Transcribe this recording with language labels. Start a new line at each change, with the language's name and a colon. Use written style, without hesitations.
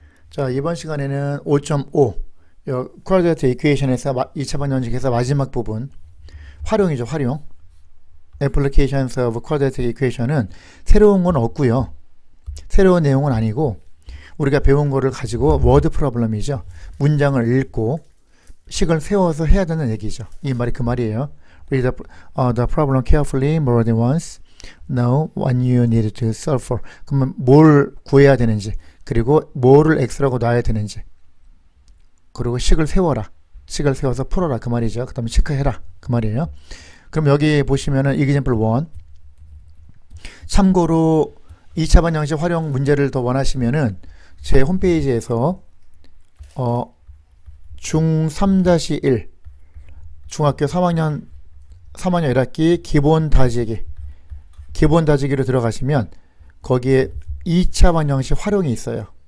Korean: 자, 이번 시간에는 5.5 쿼드라틱 이퀘이션에서 2차 방정식에서 마지막 부분 활용이죠. 활용.
English: Applications of Quadratic Equation
Korean: 은 새로운 건 없고요. 새로운 내용은 아니고 우리가 배운 거를 가지고 워드 프로블럼이죠. 문장을 읽고 식을 세워서 해야 되는 얘기죠. 이 말이 그 말이에요.
English: Read the problem carefully more than once. Know what you need to solve for.
Korean: 그러면 뭘 구해야 되는지, 그리고 뭐를 x라고 놔야 되는지, 그리고 식을 세워라. 식을 세워서 풀어라. 그 말이죠. 그 다음에 체크해라. 그 말이에요. 그럼 여기 보시면은 example 1. 참고로 2차 방정식 활용 문제를 더 원하시면은 제 홈페이지에서 중3-1 중학교 3학년 1학기 기본 다지기로 들어가시면 거기에 2차 방정식 활용이 있어요.